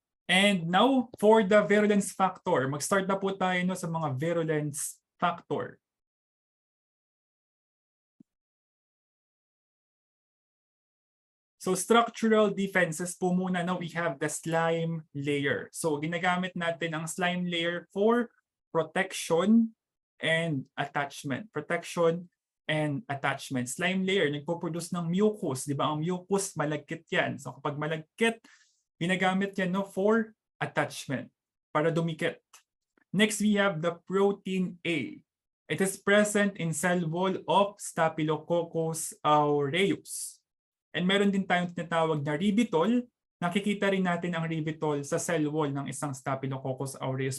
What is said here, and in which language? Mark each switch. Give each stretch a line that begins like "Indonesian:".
English: And now for the virulence factor.
Filipino: Mag-start na po tayo sa mga virulence factor.
English: So structural defenses
Filipino: po muna,
English: we have the slime layer. So
Filipino: ginagamit natin ang
English: slime layer for protection and attachment. Protection and attachment.
Filipino: Slime layer, nagpo-produce ng mucus. Di ba? Ang mucus, malagkit yan. So kapag malagkit, ginagamit yan
English: for attachment,
Filipino: para dumikit.
English: Next, we have the protein A. It is present in cell wall of Staphylococcus aureus.
Filipino: And meron din tayong tinatawag na ribitol. Nakikita rin natin ang ribitol sa cell wall ng isang Staphylococcus aureus.